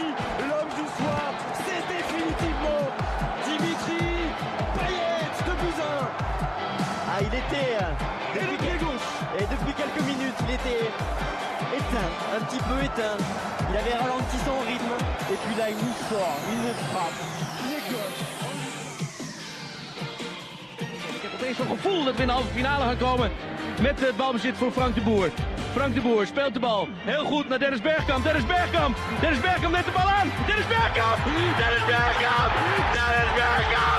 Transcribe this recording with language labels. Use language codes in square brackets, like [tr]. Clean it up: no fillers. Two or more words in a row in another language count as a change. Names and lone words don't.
[fr] L'homme du soir, c'est définitivement Dimitri Payet de Buzyn. Ah, il était Et le pied gauche. et depuis quelques minutes, il était éteint, un petit peu éteint. Il avait ralenti son rythme et puis là il nous sort une frappe. [nl] Ik heb opeens zo'n gevoel dat we in de halve finale gaan komen met het balbezit voor Frank de Boer. Frank de Boer speelt de bal heel goed naar Dennis Bergkamp. Dennis Bergkamp neemt de bal aan. Dennis Bergkamp! Dennis Bergkamp! Dennis Bergkamp!